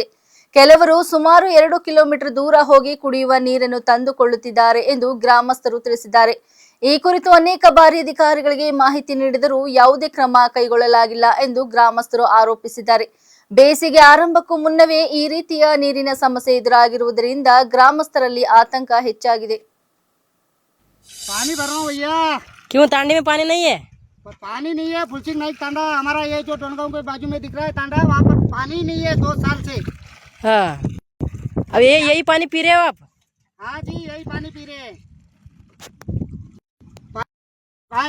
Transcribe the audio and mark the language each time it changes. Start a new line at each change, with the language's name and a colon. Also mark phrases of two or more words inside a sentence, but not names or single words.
Kannada: ಕೆಲವರು ಸುಮಾರು 2 ಕಿಲೋಮೀಟರ್ ದೂರ ಹೋಗಿ ಕುಡಿಯುವ ನೀರನ್ನು ತಂದುಕೊಳ್ಳುತ್ತಿದ್ದಾರೆ ಎಂದು ಗ್ರಾಮಸ್ಥರು ತಿಳಿಸಿದ್ದಾರೆ. ಈ ಕುರಿತು ಅನೇಕ ಬಾರಿ ಅಧಿಕಾರಿಗಳಿಗೆ ಮಾಹಿತಿ ನೀಡಿದರೂ ಯಾವುದೇ ಕ್ರಮ ಕೈಗೊಳ್ಳಲಾಗಿಲ್ಲ ಎಂದು ಗ್ರಾಮಸ್ಥರು ಆರೋಪಿಸಿದ್ದಾರೆ. ಬೇಸಿಗೆ ಆರಂಭಕ್ಕೂ ಮುನ್ನವೇ ಈ ರೀತಿಯ ನೀರಿನ ಸಮಸ್ಯೆ ಎದುರಾಗಿರುವುದರಿಂದ ಗ್ರಾಮಸ್ಥರಲ್ಲಿ ಆತಂಕ ಹೆಚ್ಚಾಗಿದೆ.
Hindi: पानी भर रहा हूँ भैया। क्यों तांडे में पानी नहीं है? पानी नहीं है, फुलसिंग नाइक तांडा हमारा ये जो टोनगांव के बाजू में दिख रहा है तांडा, वहाँ पर पानी नहीं है 2 साल से। हाँ, अब यही पानी पी रहे हो आप? हाँ जी, यही पानी पी रहे हैं भाई।